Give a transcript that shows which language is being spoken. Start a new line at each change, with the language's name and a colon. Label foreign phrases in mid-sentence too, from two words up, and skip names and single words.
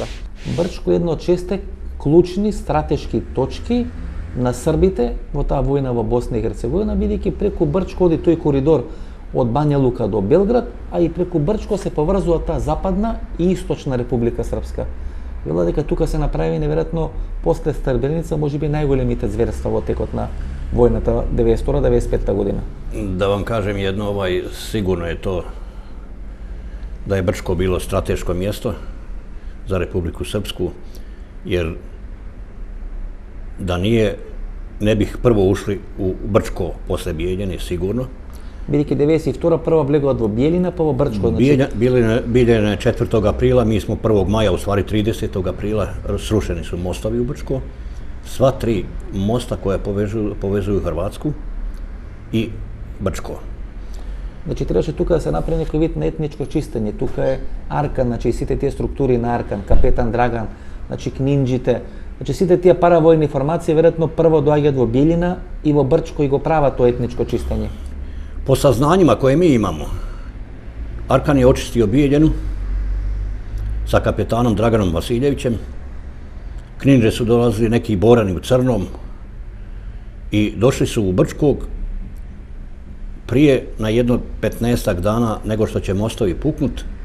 Macedonian: Брчко е една од 6 клучни стратешки точки на србите во таа војна во Босна и Херцеговина, бидејќи преку Брчко оди тој коридор од Бања Лука до Белград, а и преку Брчко се поврзува таа Западна и Источна Република Српска. Вела дека тука се направи неверојатно после Сребреница можеби најголемите зверства во текот на војната 92-95 година.
Bosnian: Да вам кажем jedno, sigurno je to da je Brčko bilo strateško mjesto za Republiku Srpsku, jer da nije, ne bih prvo ušli u Brčko posle Bijeljine, sigurno.
Macedonian: Бидејќи 92 прво влегуваат во Биелина, па во Брчко.
Bosnian: Bijeljina je 4. aprila, mi smo 1. maja, u stvari 30. aprila, srušeni su mostovi u Brčko. Sva 3 mosta koja povezuju Hrvatsku i Brčko.
Macedonian: Значи требаше тука да се направи некој вид на етничко чистење. Тука е Аркан, значи сите тие структури на Аркан, капетан Драган, значи книнџите, значи сите тие паравојни формации веројатно прво доаѓаат во Биелина и во Брчко и го прават тоа етничко чистење.
Bosnian: Po saznanjima koje mi imamo, Arkan je očistio Bijeljinu sa kapetanom Draganom Vasiljevićem. Kninže su dolazili neki borani u crnom i došli su u Brčkog prije na jedno 15 dana nego što će mostovi puknut.